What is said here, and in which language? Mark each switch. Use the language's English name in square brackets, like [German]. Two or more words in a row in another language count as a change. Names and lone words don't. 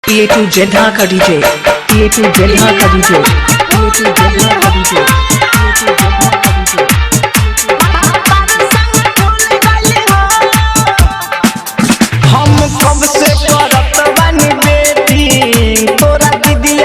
[English] A to Z Dhaka DJ, A to Z Dhaka DJ, A to Z Dhaka DJ, A to Z Dhaka DJ. [Bhojpuri] हम कब से करत बानी बेटी तोरा दीदिया